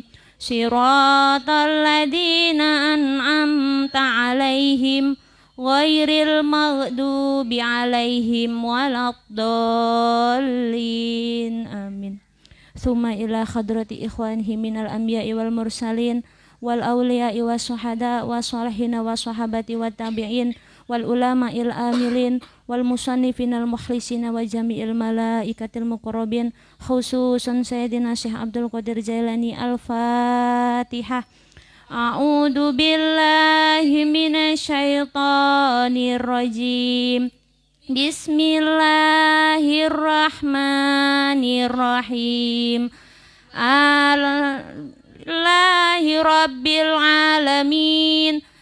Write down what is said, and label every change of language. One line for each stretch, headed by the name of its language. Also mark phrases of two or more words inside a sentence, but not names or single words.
Arabic: صراط الذين أنعمت عليهم غير المغضوب عليهم ولا الضالين. آمين. ثم إلى حضرة إخوانه من الأنبياء والمرسلين والأولياء والشهداء والصالحين والصحابة والتابعين والعلماء العاملين والمصنفين المخلصين وجميع الملائكة المقربين خصوصا سيدنا الشيخ عبد القادر الجيلاني. Al-Fatihah. أعوذ بالله من الشيطان الرجيم. بسم الله الرحمن الرحيم. الحمد لله رب العالمين.